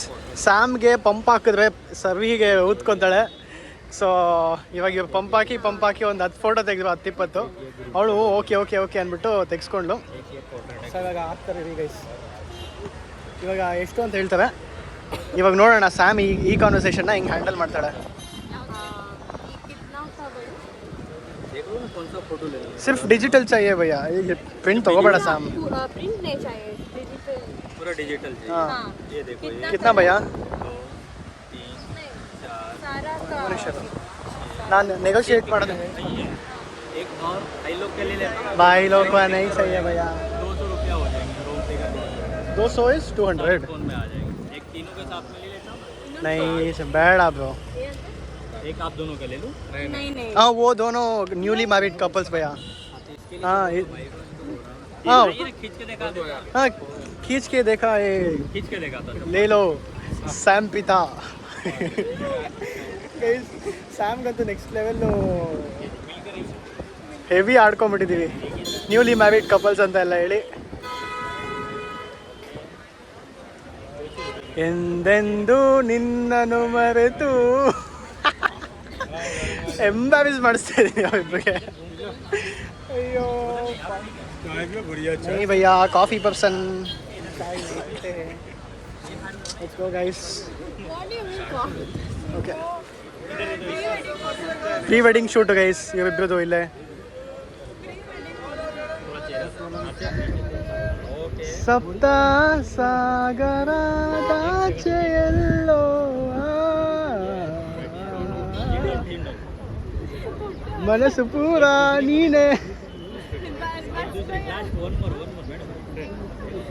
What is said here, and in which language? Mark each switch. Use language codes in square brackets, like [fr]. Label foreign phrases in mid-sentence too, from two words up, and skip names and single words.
[kn] ಸ್ಯಾಮ್ಗೆ ಪಂಪ್ ಹಾಕಿದ್ರೆ ಸರ್ವಿಗೆ ಊದ್ಕೊತಾಳೆ. ಸೊ ಇವಾಗ ಪಂಪ್ ಹಾಕಿ ಒಂದು 10 ಫೋಟೋ ತೆಗೆದ್ರು, 10-20. ಅವಳು ಓಕೆ ಅಂದ್ಬಿಟ್ಟು ತೆಗೆಸ್ಕೊಂಡ್ಲು. ಸೊ ಇವಾಗ ಹಾಕ್ತಾರೆ ರೀ ಗೈಸ್. ಇವಾಗ ಎಷ್ಟು ಅಂತ ಹೇಳ್ತಾರೆ. ಇವಾಗ ನೋಡೋಣ ಸ್ಯಾಮ್ ಈ ಕಾನ್ವರ್ಸೇಷನ್ನ ಹಿಂಗೆ ಹ್ಯಾಂಡಲ್ ಮಾಡ್ತಾಳೆ. [hi] सिर्फ डिजिटल चाहिए भैया, ये प्रिंट तो बड़ा साम प्रिंट नहीं चाहिए, डिजिटल, पूरा डिजिटल चाहिए. हाँ ये देखो, ये कितना भैया? 3 4 [kn] ನಾನು ನೆಗೋशिएट ಮಾಡೋದು. [hi] एक और भाई लोग के लिए लेना, भाई लोग का नहीं चाहिए भैया. 200 रुपया हो जाएंगे रोम पे का. 200 is 200 फोन में आ जाएगा. एक तीनों के साथ में ले लेता हूँ, नहीं बैड आप ब्रो. एक आप दोनों का ले लूँ. नहीं हाँ वो दोनों [en] newly married couples [hi] भैया. हाँ हाँ खींच के देखा दो, हाँ खींच के देखा, ये खींच के देखा था. ले लो ಸ್ಯಾಮ್ ಪಿತಾ. [kn] ಸ್ಯಾಮ್ಗಂತೂ [en] next level [kn] ಹೆವಿ ಆಡ್ಕೊಂಬಿಟ್ಟಿದ್ದೀವಿ, [en] newly married couples [kn] ಅಂತ ಎಲ್ಲ ಹೇಳಿ. ಎಂದೆಂದು ನಿನ್ನನ್ನು ಮರೆತು ಎಂಬಾರಿಸ್ ಮಾಡಿಸ್ತಾ ಇದ್ದೀನಿ ಅವರಿಬ್ಬರಿಗೆ. [hi] ಅಯ್ಯೋ नहीं भैया, कॉफ़ी पर्सन. [en] Let's go guys. Okay. Pre wedding shoot guys. [kn] ಇವರಿಬ್ರದು ಇಲ್ಲೇ. ಸಪ್ತ ಸಾಗರದಾಚೆಯಲ್ಲೋ ಮನಸ್ಸು ಪೂರ ನೀನೆ.